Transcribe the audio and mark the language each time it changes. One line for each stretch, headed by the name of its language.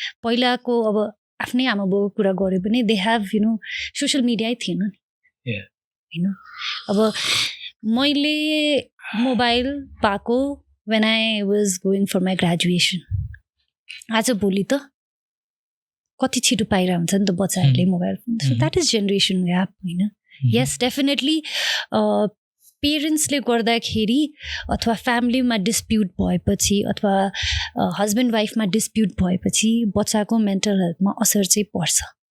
Nepali: पहिलाको अब आफ्नै आमा बाउको कुरा गऱ्यो भने दे हेभ सोसियल मिडियै थिएन नि होइन. अब मैले मोबाइल पाएको
English: when I was going for my graduation.
Nepali: आज भोलि त कति छिटो पाइरहेको हुन्छ नि त बच्चाहरूले mobile phone.
English: so that is generation gap
Nepali: होइन. यस डेफिनेटली पेरेन्ट्सले गर्दाखेरि अथवा फ्यामिलीमा डिस्प्युट भएपछि अथवा हस्बेन्ड वाइफमा डिस्प्युट भएपछि बच्चाको मेन्टल हेल्थमा असर चाहिँ पर्छ.